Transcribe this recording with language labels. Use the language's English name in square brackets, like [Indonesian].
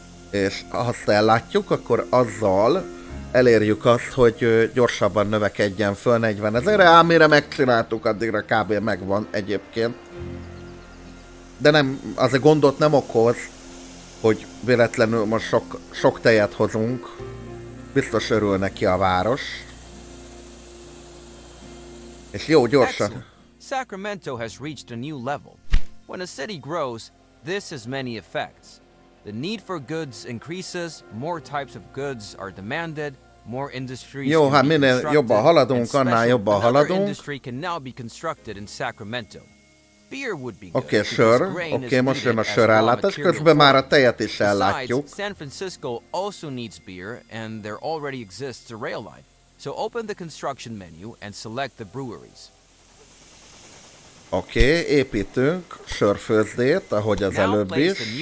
[Hungarian] És ha azt ellátjuk, akkor azzal elérjük azt, hogy gyorsabban növekedjen föl 40 000-re. Ám mire megcsináltuk, addigra kb. Megvan egyébként. De nem, azért gondot nem okoz, hogy véletlenül most sok tejet hozunk. Biztos örül neki a város. És jó, gyorsan. [English] Sacramento has reached a new level. When a city grows, this has many effects. The need for goods increases, more types of goods are demanded, more industries [Hungarian] jó, hát [English] can be [Hungarian] minél jobban haladunk, annál jobban haladunk. [English] industry can now be constructed in Sacramento. Beer would be good. [Hungarian] Oké, sör. Oké, most jön a sörellátás, közben már a tejet is ellátjuk. [English] San Francisco also needs beer and there already exists a rail line. So open the construction menu and select the breweries. [Hungarian] Oké, építünk sörfőzdét, ahogy az előbb is.